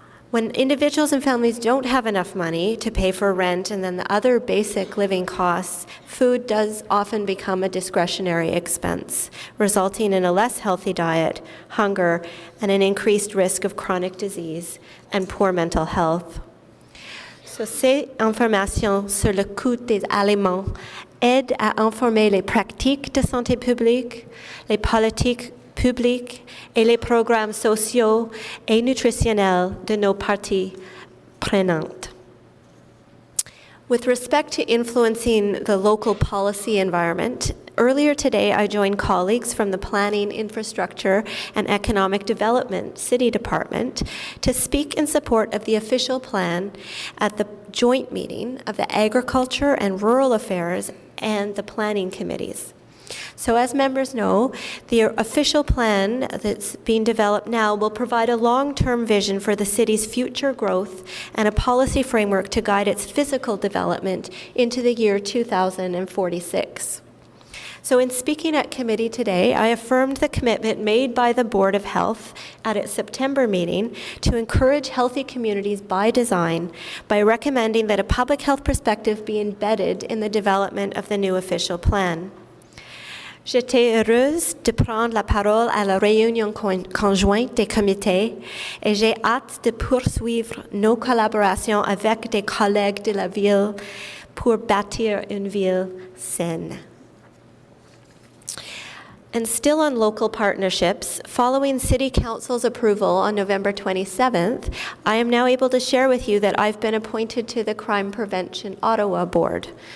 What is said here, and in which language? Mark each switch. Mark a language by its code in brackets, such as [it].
[en] When individuals and families don't have enough money to pay for rent and then the other basic living costs, food does often become a discretionary expense, resulting in a less healthy diet, hunger, and an increased risk of chronic disease and poor mental health. [fr] So, ces informations sur le coût des aliments aident à informer les pratiques de santé publique, les politiques publics et les programmes sociaux et nutritionnels de nos parties prenantes. [en] With respect to influencing the local policy environment, earlier today I joined colleagues from the Planning, Infrastructure and Economic Development City Department to speak in support of the official plan at the joint meeting of the Agriculture and Rural Affairs and the Planning Committees. So as members know, the official plan that's being developed now will provide a long-term vision for the city's future growth and a policy framework to guide its physical development into the year 2046. So in speaking at committee today, I affirmed the commitment made by the Board of Health at its September meeting to encourage healthy communities by design by recommending that a public health perspective be embedded in the development of the new official plan. [fr] J'étais heureuse de prendre la parole à la réunion conjointe des comités et j'ai hâte de poursuivre nos collaborations avec des collègues de la ville pour bâtir une ville saine. [en] And still on local partnerships, following City Council's approval on November 27th, I am now able to share with you that I've been appointed to the Crime Prevention Ottawa Board.